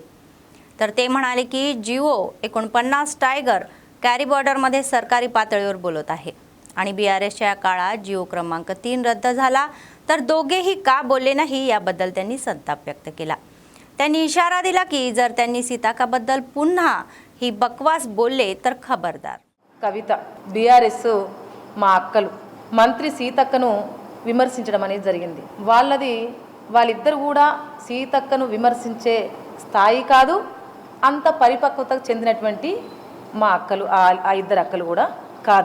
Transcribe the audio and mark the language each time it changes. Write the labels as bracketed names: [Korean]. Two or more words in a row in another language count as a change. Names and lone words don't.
[Marathi] तर ते म्हणाले की जिओ 49 टायगर कॅरी बॉर्डरमध्ये सरकारी पातळीवर बोलत आहे आणि बीआरएसच्या काळात जिओ क्रमांक 3 रद्द झाला तर दोघेही का बोलले नाही याबद्दल त्यांनी संताप व्यक्त केला. त्यांनी इशारा दिला की जर त्यांनी सीताक्काबद्दल पुन्हा ही बकवास बोलले तर खबरदार. [Telugu] కవిత బీఆర్ఎస్ మా అక్కలు మంత్రి సీతక్కను విమర్శించడం అనేది జరిగింది. వాళ్ళిద్దరు కూడా సీతక్కను విమర్శించే స్థాయి కాదు, అంత పరిపక్వతకు చెందినటువంటి మా అక్కలు ఆ ఇద్దరు అక్కలు కూడా కాదు.